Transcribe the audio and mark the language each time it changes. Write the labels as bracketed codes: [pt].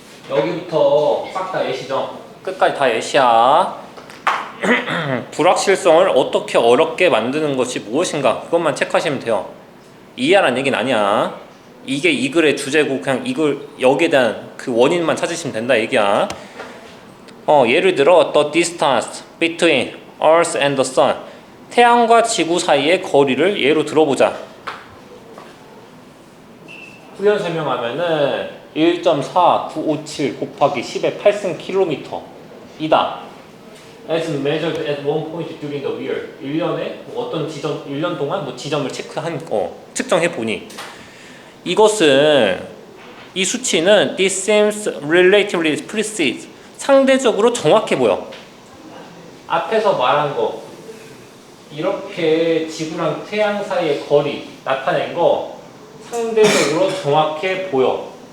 [ko] 여기부터 싹 다 예시죠? 끝까지 다 예시야. 불확실성을 어떻게 어렵게 만드는 것이 무엇인가 그것만 체크하시면 돼요. 이해하라는 얘기는 아니야. 이게 이 글의 주제고 그냥 이걸 여기에 대한 그 원인만 찾으시면 된다 얘기야. 예를 들어 [en] the distance between Earth and the Sun. [ko] 태양과 지구 사이의 거리를 예로 들어보자. 훈련 설명하면은 1.4957 곱하기 10의 8승 킬로미터 이다. [en] As measured at one point during the year. [ko] 1년에 어떤 지점, 1년 동안 뭐 지점을 측정해 보니 이것은 이 수치는 [en] this seems relatively precise. [ko] 상대적으로 정확해 보여. 앞에서 말한 거 이렇게 지구랑 태양 사이의 거리 나타낸 거 상대적으로 정확해 보여.